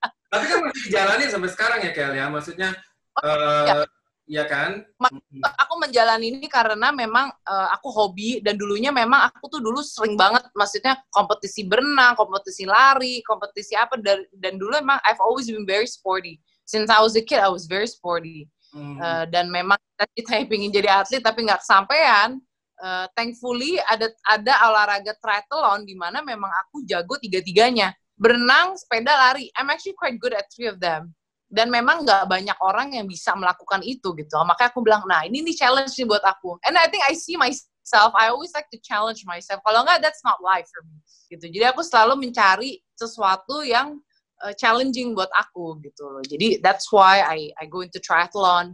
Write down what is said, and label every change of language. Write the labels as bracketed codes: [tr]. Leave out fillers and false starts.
[id] Tapi kan masih dijalanin sampai sekarang ya, Kel ya? Maksudnya, ya kan? Aku menjalani ini karena memang aku hobi, dan dulunya memang aku tuh dulu sering banget, maksudnya kompetisi berenang, kompetisi lari, kompetisi apa, dan dulu emang [en] I've always been very sporty. Since I was a kid, I was very sporty. [id] Dan memang kita pengen jadi atlet tapi nggak kesampaian. Thankfully ada olahraga triathlon di mana memang aku jago tiga-tiganya. Berenang, sepeda, lari. [en] I'm actually quite good at three of them. [id] Dan memang nggak banyak orang yang bisa melakukan itu gitu. Makanya aku bilang, nah ini nih challenge nih buat aku. [en] And I think I see myself, I always like to challenge myself. [id] Kalau nggak, [en] that's not life for me. [id] Gitu. Jadi aku selalu mencari sesuatu yang challenging buat aku gitu loh. [en] Jadi that's why I go into triathlon.